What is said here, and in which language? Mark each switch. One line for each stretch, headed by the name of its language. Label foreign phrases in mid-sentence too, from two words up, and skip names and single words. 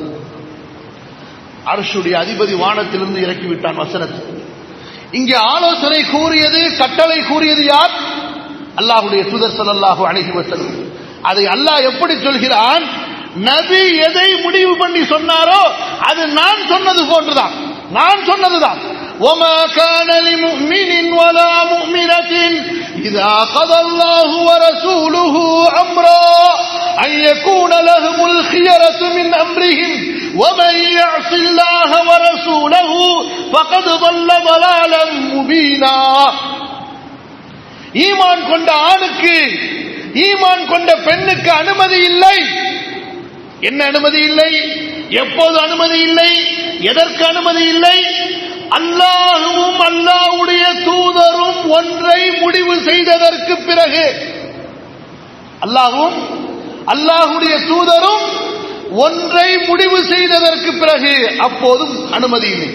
Tamil: அர்ஷுடைய அதிபதி வானத்திலிருந்து இறக்கிவிட்டான் வசனத்தை. இங்கே ஆலோசனை கூறியது, கட்டளை கூறியது யார்? அல்லாஹ்வுடைய தூதர்
Arabic: صلى الله عليه وسلم.
Tamil: அதை அல்லாஹ் எப்படி சொல்கிறான்? நபி எதை முடிவு பண்ணி சொன்னாரோ அது நான் சொன்னது போன்றுதான், நான் சொன்னதுதான்.
Arabic: وَمَا كَانَ لِمُؤْمِنٍ وَلَا مُؤْمِنَةٍ إِذَا قَضَى اللَّهُ وَرَسُولُهُ أَمْرًا أَن يَكُونَ لَهُمُ الْخِيَرَةُ مِنْ أَمْرِهِمْ وَمَن يَعْصِ اللَّهَ وَرَسُولَهُ فَقَدْ ضَلَّ ضَلَالًا مُبِينًا.
Tamil: ஈமான் கொண்ட ஆணுக்கு, ஈமான் கொண்ட பெண்ணுக்கு அனுமதி இல்லை. என்ன அனுமதி இல்லை? எப்போது அனுமதி இல்லை? எதற்கு அனுமதி இல்லை? அல்லாஹ்வும் அல்லாஹ்வுடைய தூதரும் ஒன்றை முடிவு செய்ததற்கு பிறகு, அல்லாஹ்வும் அல்லாஹ்வுடைய தூதரும் ஒன்றை முடிவு செய்ததற்கு பிறகு அப்போதும் அனுமதி இல்லை.